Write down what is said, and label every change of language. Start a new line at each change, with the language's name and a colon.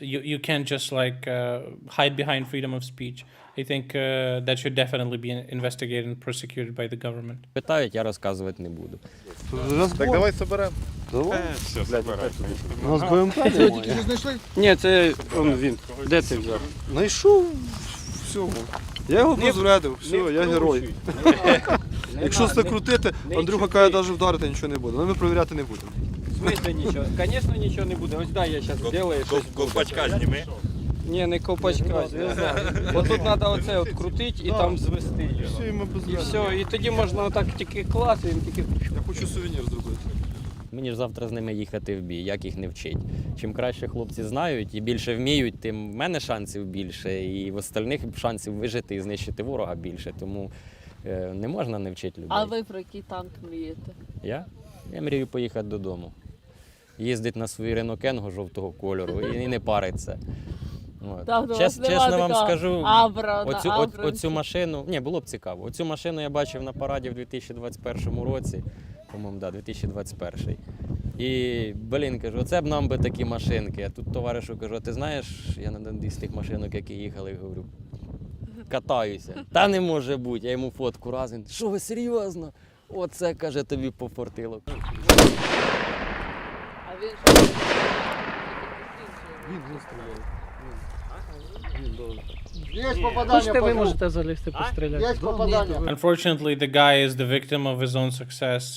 English: You can't just hide behind freedom of speech. I think that should definitely be investigated and prosecuted by the government.
Ukrainian: Питають, я розказувати не буду. Так давай соберемо. Все, забирай. У нас БМП немає. знайшли? Ні, це він. Де це взяв? Знайшов всього. Я його розрядив, все, я герой. Якщо це крутити, Андрюха каже, навіть вдарити нічого не буде. Але ми перевіряти не будемо.
Russian: В смысле
Ukrainian: нічого? Звісно, нічого не буде. Ось дай я зараз зроблю щось. Ковпачка зніми. Ні, не ковпачка, зв'язок. От тут треба оце от крутити і там звести його. І все, і тоді можна отак тільки клас, і він тільки... Я хочу сувенір зробити. Мені ж завтра з ними їхати в бій, як їх не вчить. Чим краще хлопці знають і більше вміють, тим в мене шансів більше, і в остальних шансів вижити і знищити ворога більше. Тому не можна не вчити людей. А ви про який танк мрієте? Я мрію поїхати додому. Їздить на свій Renault Kangoo жовтого кольору і не париться. Чесно вам скажу, оцю машину, було б цікаво. Оцю машину я бачив на параді в 2021 році, по-моєму, 2021. І, кажу, оце б нам би такі машинки. А тут товаришу кажу, ти знаєш, я на одній з тих машинок, які їхали, говорю, катаюся. Та не може бути, я йому фотку раз, він, що ви серйозно? Оце, каже, тобі пофортило. А він що? Він стріляє. Хочете, ви можете залізти постріляти.
English: Unfortunately, the guy is the victim of his own success.